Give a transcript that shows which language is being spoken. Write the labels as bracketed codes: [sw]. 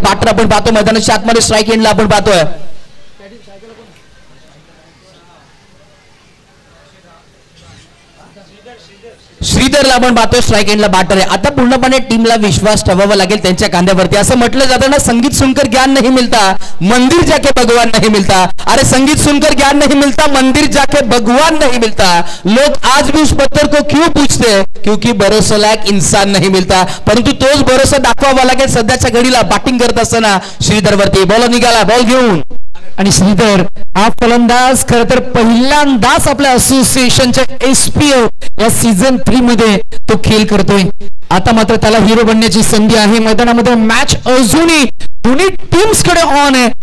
[mr] Batter आपण पाहतो मैदानाच्या आतमध्ये स्ट्राईक एंडला आपण पाहतोय श्रीधरला आपण पाहतोय स्ट्राईक एंडला बॅटर आहे. आता पूर्णपणे टीमला विश्वास ठेवावा लागेल त्यांच्या खांद्यावरती. असं म्हटलं जातं ना [hi] संगीत सुनकर ज्ञान नहीं मिलता मंदिर जाके भगवान नहीं मिलता. अरे संगीत सुनकर ज्ञान नहीं मिलता मंदिर जाके भगवान नहीं मिलता. लोग आज भी उस पत्थर को क्यों पूछते हैं? क्योंकि भरोसा लायक इंसान नहीं मिलता. [mr] परंतु तोच भरोसा दाखवावा लागेल सध्याच्या घडीला बॅटिंग करत असताना श्रीधर वरती. बॉल निघाला बॉल घेऊन आणि श्रीधर हा फलंदाज खर तर पहिल्यांदाच आपल्या असोसिएशनच्या SPL या सीझन 3 मध्ये तो खेळ करतोय. आता मात्र त्याला हिरो बनण्याची संधी आहे. मैदानामध्ये मॅच अजूनही दोन्ही टीम्स कडे ऑन आहे.